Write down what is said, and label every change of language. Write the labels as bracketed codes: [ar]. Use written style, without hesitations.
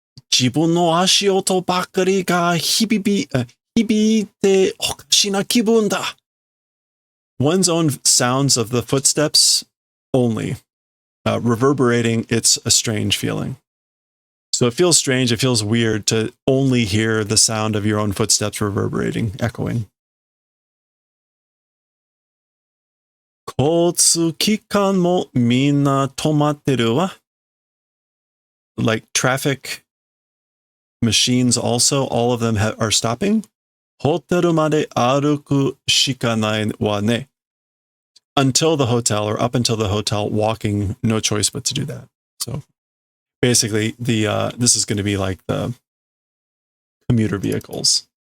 [ja] 自分の足音ばっかりが響いておかしな気分だ. [en] One's own sounds of the footsteps only, reverberating, it's a strange feeling. So it feels strange, it feels weird to only hear the sound of your own footsteps reverberating, echoing. [ja] 交通機関もみんな止まってるわ. [en] Like traffic machines also, all of them are stopping. [ja] ホテルまで歩くしかないわね. [en] Until the hotel, or up until the hotel, walking, no choice but to do that. So basically, this is going to be like the commuter vehicles.